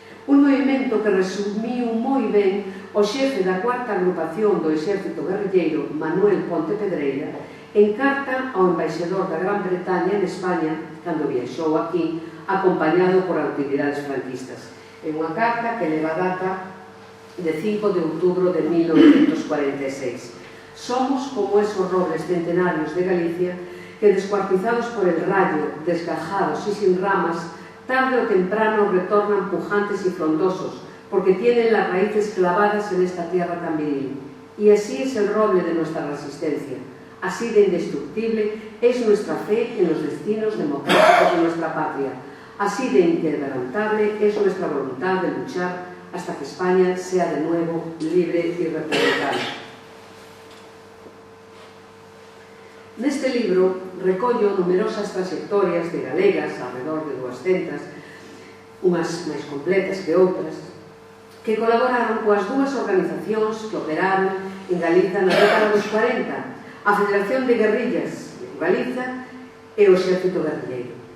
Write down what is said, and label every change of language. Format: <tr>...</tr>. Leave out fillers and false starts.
<gl>Un movimento que resumiu moi ben o xefe da cuarta agrupación do exército guerrilleiro, Manuel Ponte Pedreira, en carta ao embaixador da Gran Bretaña en España, cando viaxou aquí, acompañado por autoridades franquistas. É unha carta que leva data de 5 de outubro de 1946.</gl> <es>Somos como esos robles centenarios de Galicia que, descuartizados por el rayo, desgajados y sin ramas, tarde o temprano retornan pujantes y frondosos, porque tienen las raíces clavadas en esta tierra tan viril. Y así es el roble de nuestra resistencia. Así de indestructible es nuestra fe en los destinos democráticos de nuestra patria. Así de inquebrantable es nuestra voluntad de luchar hasta que España sea de nuevo libre y republicana.</es> <gl>Neste libro recollo numerosas trayectorias de galegas, alrededor de 200, unhas máis completas que outras, que colaboraron coas dúas organizacións que operaron en Galiza na década dos 40, a Federación de Guerrillas de Galiza e o Exército Guerrilleiro.</gl>